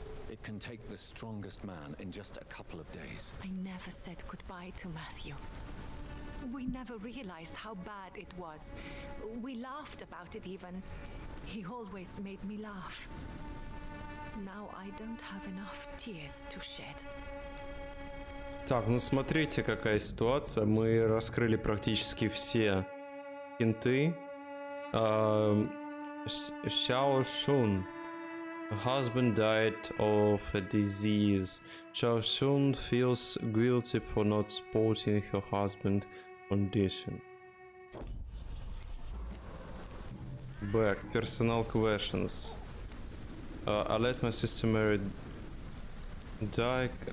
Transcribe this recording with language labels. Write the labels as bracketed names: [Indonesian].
[English] It can take the strongest man in just a couple of days. I never said goodbye to Matthew. We never realized how bad it was. We laughed about it even. He always made me laugh. Now I don't have enough tears to shed. [Russian] Так, ну смотрите, какая ситуация. Мы раскрыли практически все хинты. [English] Xiao Shun. Her husband died of a disease. Xiao Shun feels guilty for not supporting her husband's condition. Back. Personal questions. I let my sister Mary die.